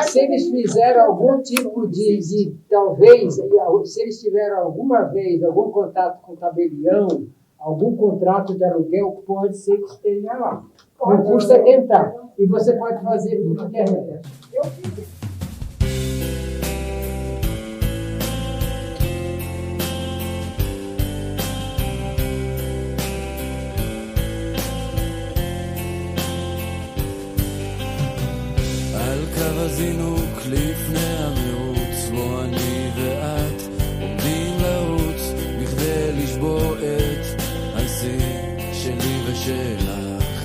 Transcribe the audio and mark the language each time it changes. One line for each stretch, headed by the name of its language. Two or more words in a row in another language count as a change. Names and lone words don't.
Portuguese: se eles fizeram algum tipo de talvez, se eles tiveram alguma vez algum contato com tabelião, algum contrato de aluguel, pode ser que esteja lá. Não custa tentar. E você pode fazer por internet. Eu fiz.
Hebrew: על קו הזינוק לפני המירוץ בו אני ואת עומדים לרוץ בכדי לשבור את השיא שלי ושלך